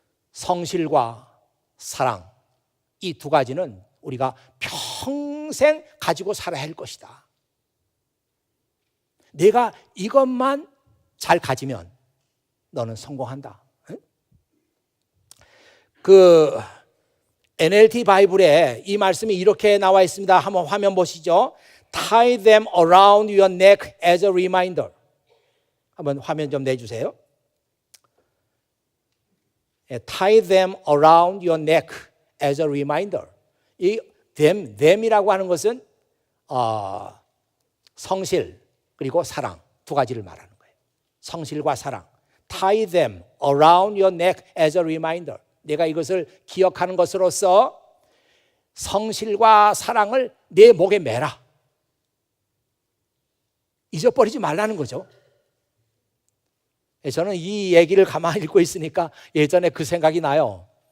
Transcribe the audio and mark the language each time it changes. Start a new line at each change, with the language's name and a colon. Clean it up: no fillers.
Korean: 성실과 사랑, 이 두 가지는 우리가 평생 가지고 살아야 할 것이다. 내가 이것만 잘 가지면 너는 성공한다. 그 NLT 바이블에 이 말씀이 이렇게 나와 있습니다. 한번 화면 보시죠.
English: Tie them around your neck as a reminder.
Korean: 한번 화면 좀 내주세요.
English: Tie them around your neck as a reminder.
Korean: 이 them이라고 하는 것은 성실 그리고 사랑 두 가지를 말하는 거예요. 성실과 사랑.
English: Tie them around your neck as a reminder.
Korean: 내가 이것을 기억하는 것으로서 성실과 사랑을 내 목에 매라. 잊어버리지 말라는 거죠. 저는 이 얘기를 가만히 읽고 있으니까 예전에 그 생각이 나요.